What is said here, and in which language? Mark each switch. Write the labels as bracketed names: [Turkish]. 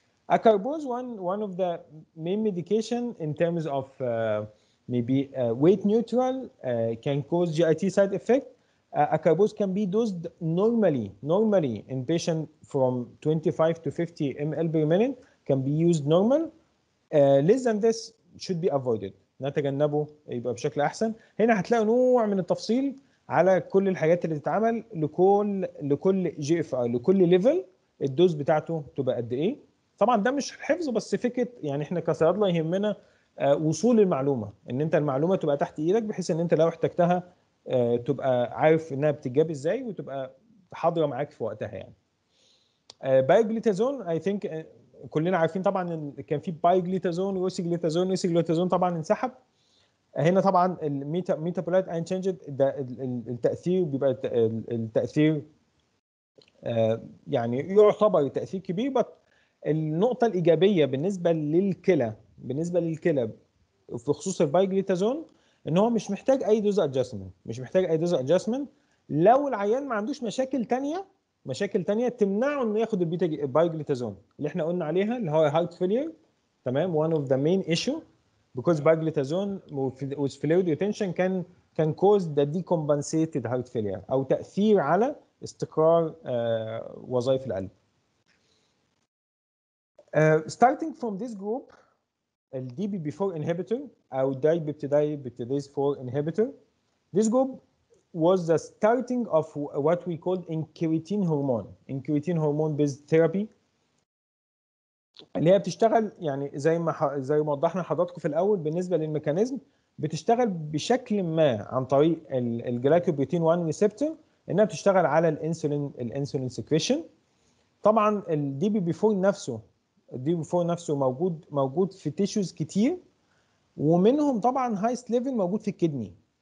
[English] Acarbose, one of the main medication in terms of maybe weight neutral, can cause GIT side effect. Acarbose can be dosed normally in patient from 25 to 50 ml per minute, can be used normal. Less than this should be avoided. [Arabic] نتجنبه يبقى بشكل احسن. هنا هتلاقوا نوع من التفصيل على كل الحاجات اللي تتعمل لكل جي اف اي، لكل ليفل الدوز بتاعته تبقى قد ايه. طبعا ده مش حفظ بس فكره، يعني احنا كصيادله يهمنا وصول المعلومه، ان انت المعلومه تبقى تحت ايدك بحيث ان انت لو احتجتها تبقى عارف انها بتتجاب ازاي وتبقى حاضره معاك في وقتها يعني. بايوجليتازون [English] I think [Arabic] كلنا عارفين طبعا ان كان في بايوجليتازون وسيجليتازون طبعا انسحب. هنا طبعا الميتابولايت اين تشينجد ده التاثير بيبقى التاثير يعني يعتبر تاثير كبير، بس النقطه الايجابيه بالنسبه للكلى في خصوص البايوجليتازون ان هو مش محتاج اي دوز ادجستمنت، لو العيان ما عندوش مشاكل تانية تمنعه انه ياخد البايوجليتازون اللي احنا قلنا عليها اللي هو هارت فيلير. [English] تمام، one of the main issue because pioglitazone with fluid retention can cause the decompensated heart failure [Arabic] او تاثير على استقرار وظائف القلب. [English] Starting from this group ال DPP4 inhibitor او dipeptidase 4 inhibitor, this group was the starting of what we called incretin hormone based therapy [Arabic] اللي هي بتشتغل يعني زي ما وضحنا لحضراتكم في الاول. بالنسبه للميكانيزم بتشتغل بشكل ما عن طريق الجلايكوبروتين 1 ريسبتور، انها بتشتغل على الانسولين سكريشن. طبعا الدي بي بي 4 نفسه موجود في تيشوز كتير، ومنهم طبعا هايست ليفل موجود في الكدني.